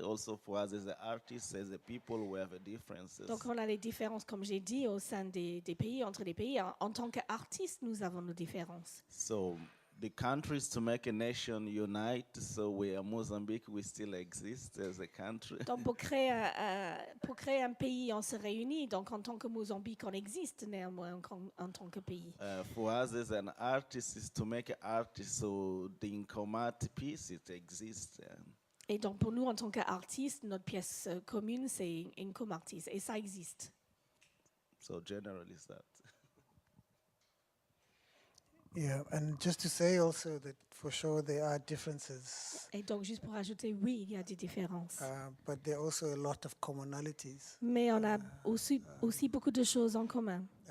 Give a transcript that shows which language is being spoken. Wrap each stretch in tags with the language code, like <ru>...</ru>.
<en>Also for us as artists, as a people, we have a differences.</en> <fr>Donc on a les différences, comme j'ai dit, au sein des pays, entre les pays. En tant qu'artistes, nous avons nos différences.</fr> <en>So the countries to make a nation unite. So we are Mozambique, we still exist as a country.</en> <fr>Donc pour créer un pays, on se réunit. Donc en tant que Mozambique, on existe néanmoins en tant que pays.</fr> <en>For us as an artist is to make an artist, so the Nkomati piece, it exists.</en> <fr>Et donc pour nous, en tant qu'artistes, notre pièce commune, c'est Nkomati. Et ça existe.</fr> <en>So generally is that. Yeah, and just to say also that for sure there are differences,</en> <fr>Et donc juste pour ajouter, oui, il y a des différences.</fr> <en>but there are also a lot of commonalities.</en> <fr>Mais on a aussi beaucoup de choses en commun.</fr>